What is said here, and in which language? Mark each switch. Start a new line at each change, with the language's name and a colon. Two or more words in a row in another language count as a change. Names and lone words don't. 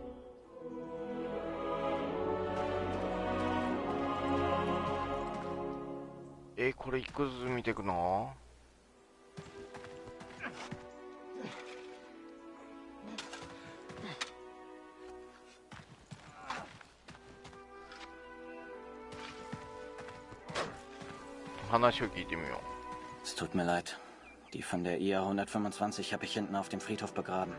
Japanese: これ一個ずつ見ていくの？話を聞いてみよう。
German: Es tut mir leid. Die von der IA 125 habe ich hinten auf dem Friedhof begraben.